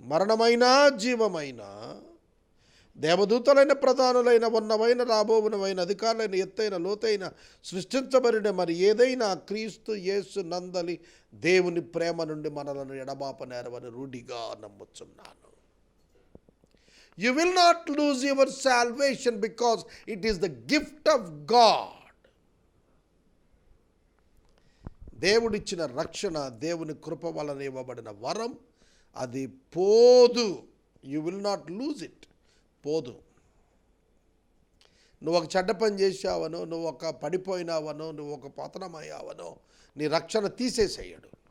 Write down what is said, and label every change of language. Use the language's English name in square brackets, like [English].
[Telugu] మరణమైనా జీవమైనా, దేవదూతలైన ప్రధానులైన ఉన్నవైన రాబోవునవైన అధికారులైన ఎత్తైన లోతైన సృష్టించబడిన మరి ఏదైనా క్రీస్తు యేసు నందలి దేవుని ప్రేమ నుండి మనలను ఎడబాప నేరవని రూఢిగా నమ్ముచున్నాను. [English] You will not lose your salvation because it is the gift of God. [Telugu] దేవుడిచ్చిన రక్షణ, దేవుని కృప వలన ఇవ్వబడిన వరం, అది పోదు. [English] You will not lose it. [Telugu] పోదు. నువ్వు ఒక చెడ్డ పని చేశావనో, నువ్వు ఒక పడిపోయినావనో, నువ్వు ఒక పతనమయ్యావనో నీ రక్షణ తీసేసేయడు.